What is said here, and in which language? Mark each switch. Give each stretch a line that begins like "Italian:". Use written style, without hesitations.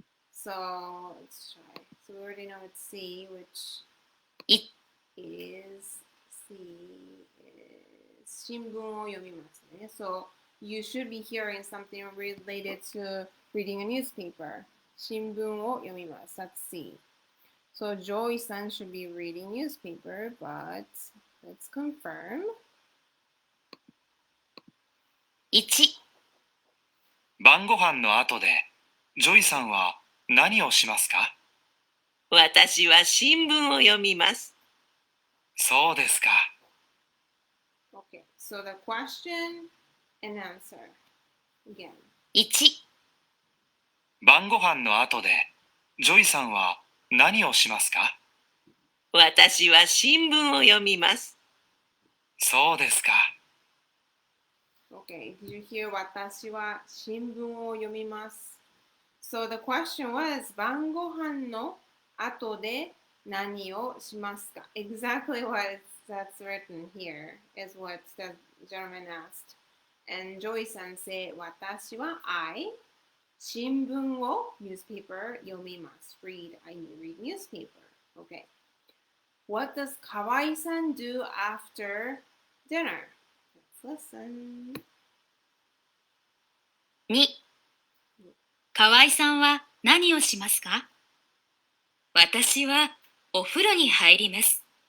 English: So let's try. So we already know it's C, which is C is
Japanese: 新聞を読みますね.
English: So you should be hearing something related to reading a newspaper.
Japanese: 新聞を読みます.
English: That's C. So Joy-san should be reading newspaper, but let's confirm.
Japanese: 1、晩ご飯の後で、ジョイさんは何をしますか？私は新聞を読みます。そうですか。
English: Okay, so the question and answer again. 1、
Japanese: 晩ご飯の後で、ジョイさんは何をしますか？私は新聞を読みます。そうですか。
English: Okay, did you hear
Japanese: 私は新聞を読みます?
English: So the question was
Japanese: 晩ご飯の後で何をしますか?
English: Exactly what that's written here is what the gentleman asked. And Joy-san said 私は I 新聞を newspaper 読みます. I read newspaper. Okay. What does Kawai-san do after dinner? Let's listen.
Japanese: 2、河合さんは何をしますか？私はお風呂に入ります。